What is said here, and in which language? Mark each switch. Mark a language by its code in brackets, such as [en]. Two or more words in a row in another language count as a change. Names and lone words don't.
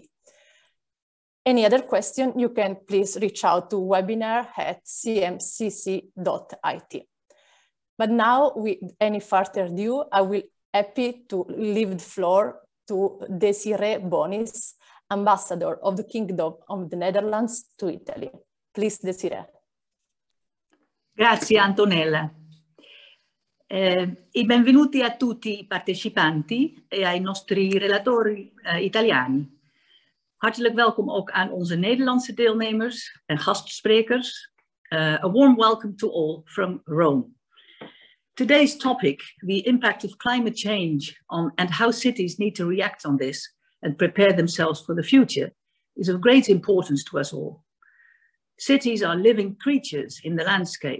[en] Any other question, you can please reach out to webinar@cmcc.it. But now, with any further ado, I will happy to leave the floor to Désirée Bonis, Ambassador of the Kingdom of the Netherlands to Italy. Please, Désirée. [it] Grazie Antonella. E benvenuti a tutti i partecipanti e ai nostri relatori italiani. [nl] Hartelijk welkom ook aan onze Nederlandse deelnemers en gastsprekers. [en] A warm welcome to all from Rome. Today's topic, the impact of climate change on and how cities need to react on this and prepare themselves for the future, is of great importance to us all. Cities are living creatures in the landscape.